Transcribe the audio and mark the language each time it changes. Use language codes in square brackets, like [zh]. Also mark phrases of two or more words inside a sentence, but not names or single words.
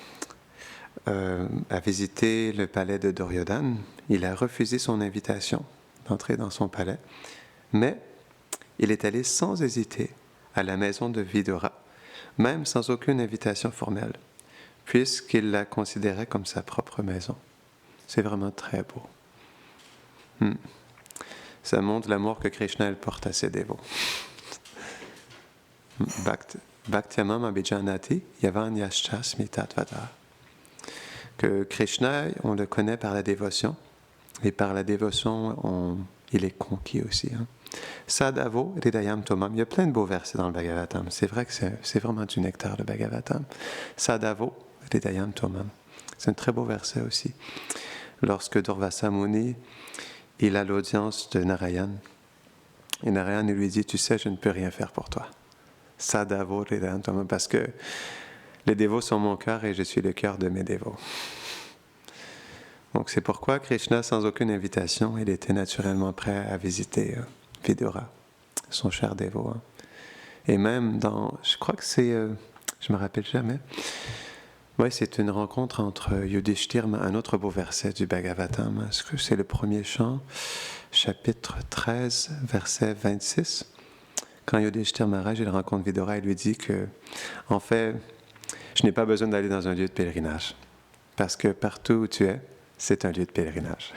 [fr] à visiter le palais de Duryodhana, il a refusé son invitation d'entrer dans son palais, mais il est allé sans hésiter à la maison de Vidura, même sans aucune invitation formelle, puisqu'il la considérait comme sa propre maison. C'est vraiment très beau. Ça montre l'amour que Krishna porte à ses dévots. [sa] Bhaktyamam abhijanati yavanyascha smitatvada. [fr] Que Krishna, on le connaît par la dévotion, et par la dévotion, il est conquis aussi. [sa] Sadhavo hridayam tomam. [fr] Il y a plein de beaux versets dans le Bhagavatam. C'est vrai que c'est vraiment du nectar, le Bhagavatam. [sa] Sadhavo hridayam tomam. [fr] C'est un très beau verset aussi. Lorsque Durvasa Muni, il a l'audience de Narayan, et Narayan lui dit, tu sais, je ne peux rien faire pour toi. [sa] Sadhavo hridayam tomam, [fr] parce que les dévots sont mon cœur et je suis le cœur de mes dévots. Donc c'est pourquoi Krishna, sans aucune invitation, il était naturellement prêt à visiter Vidura, son cher dévot. Et même je crois que c'est, je me rappelle jamais, c'est une rencontre entre Yudhishthir, un autre beau verset du Bhagavatam, est-ce que c'est le premier chant, chapitre 13, verset 26, quand Yudhishthir Maharaj, il rencontre Vidura, il lui dit que, en fait, je n'ai pas besoin d'aller dans un lieu de pèlerinage, parce que partout où tu es, c'est un lieu de pèlerinage.